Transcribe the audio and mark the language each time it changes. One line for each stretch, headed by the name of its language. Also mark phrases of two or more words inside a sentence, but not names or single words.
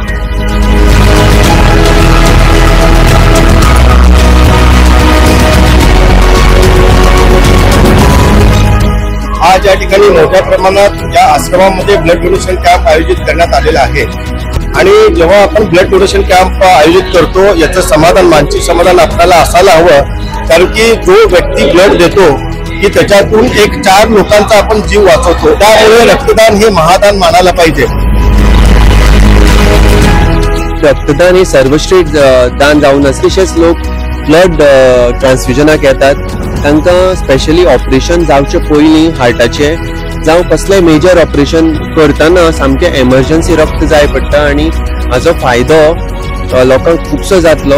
Marathi: आज या ठिकाणी मोठ्या प्रमाणात या आश्रमामध्ये
English: blood donation camp
Marathi: आयोजित करण्यात आलेला आहे आणि जेव्हा आपण
English: blood donation camp
Marathi: आयोजित करतो याचं समाधान, मानसिक समाधान आपल्याला असायला हवं, कारण की जो व्यक्ती ब्लड देतो की त्याच्यातून 4 लोकांचा आपण जीव वाचवतो। त्यामुळे रक्तदान हे महादान मानायला पाहिजे।
Konkani: रक्तदान हे सर्वश्रेष्ठ दान जावन तशेंच लोक ब्लड ट्रान्सफ्युजनाक येतात। तांकां
English: specially operation
Konkani: जावचे पयलीं हार्टाचे जावं कसलेंय
English: major operation
Konkani: करतना सामकें एमर्जन्सी रक्त जाय पडटा आणि हाजो फायदो लोकांक खुबसो जातलो।